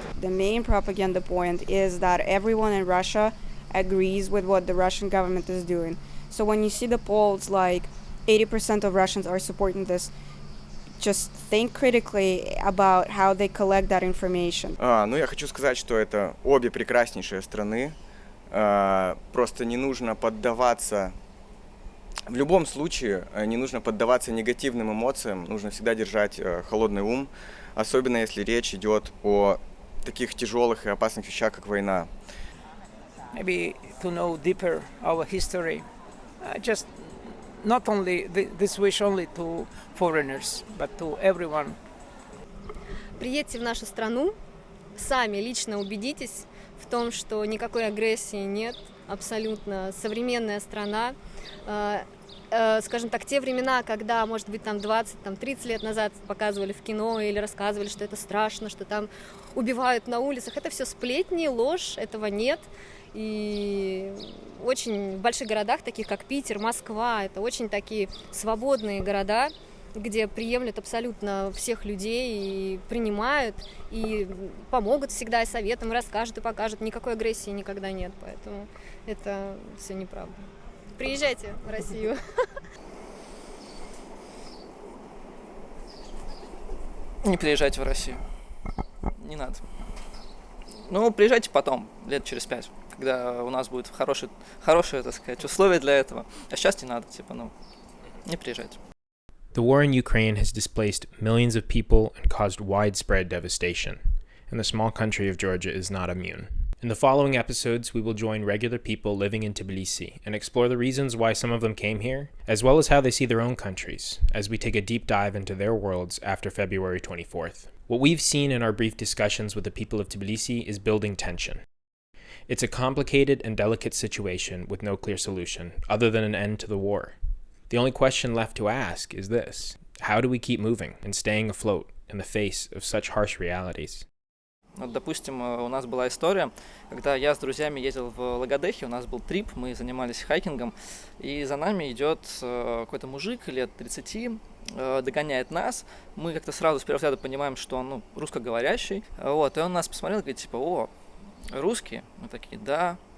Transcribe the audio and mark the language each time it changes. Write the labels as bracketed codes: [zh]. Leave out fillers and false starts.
[en] The main propaganda point is that everyone in Russia agrees with what the Russian government is doing. So when you see the polls, like 80% of Russians are supporting this, just think critically about how they collect that information. [ru] Я хочу сказать, что это обе прекраснейшие страны. Просто не нужно поддаваться, в любом случае, не нужно поддаваться негативным эмоциям, нужно всегда держать холодный ум, особенно если речь идет о таких тяжелых и опасных вещах, как война. [en] Maybe to know deeper our history, just not only this wish only to foreigners, but to everyone. [ru] Приедьте в нашу страну, сами лично убедитесь в том, что никакой агрессии нет, абсолютно современная страна. Скажем так, те времена, когда, может быть, 20-30 лет назад показывали в кино или рассказывали, что это страшно, что там убивают на улицах, это все сплетни, ложь, этого нет. И очень в больших городах, таких как Питер, Москва, это очень такие свободные города, где приемлют абсолютно всех людей и принимают, и помогут всегда, и советом, и расскажут, и покажут. Никакой агрессии никогда нет, поэтому это все неправда. Приезжайте в Россию. Не приезжайте в Россию. Не надо. Приезжайте потом, лет через 5, когда у нас будет хорошие, так сказать, условия для этого. А сейчас не надо, не приезжайте. [en] The war in Ukraine has displaced millions of people and caused widespread devastation, and the small country of Georgia is not immune. In the following episodes, we will join regular people living in Tbilisi and explore the reasons why some of them came here, as well as how they see their own countries, as we take a deep dive into their worlds after February 24th. What we've seen in our brief discussions with the people of Tbilisi is building tension. It's a complicated and delicate situation with no clear solution, other than an end to the war. The only question left to ask is this: how do we keep moving and staying afloat in the face of such harsh realities? [ru] Вот, допустим, у нас была история, когда я с друзьями ездил в Лагодехе, у нас был трип, мы занимались хайкингом, и за нами идет какой-то мужик лет 30, догоняет нас. Мы как-то сразу с первого взгляда понимаем, что он русскоговорящий. Вот, и он нас посмотрел и говорит, типа, о, русские? Мы такие, да.